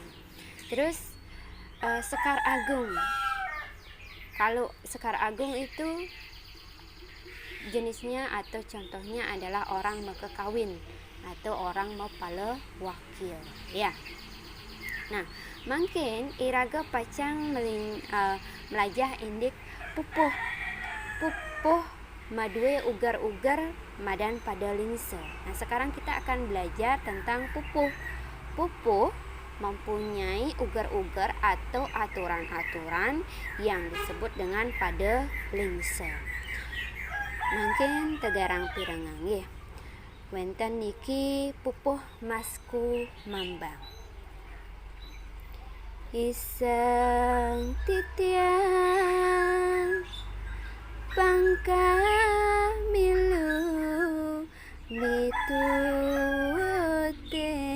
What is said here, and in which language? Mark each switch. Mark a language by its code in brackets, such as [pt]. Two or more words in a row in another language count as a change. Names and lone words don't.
[id] Terus sekar agung. Kalau sekar agung itu jenisnya atau contohnya adalah orang mau kawin atau orang mau pala wakil ya. [ban] Nah, mungkin iraga pacang melajah indik pupuh madue ugar-ugar madan pada lingse. [id] Nah, sekarang kita akan belajar tentang pupuh. Pupuh mempunyai ugar-ugar atau aturan-aturan yang disebut dengan pada lingse. [ban] Mungkin tegarang pirengang ya. Wenten niki pupuh masku mambang. Iseng titiang pangka milu mitute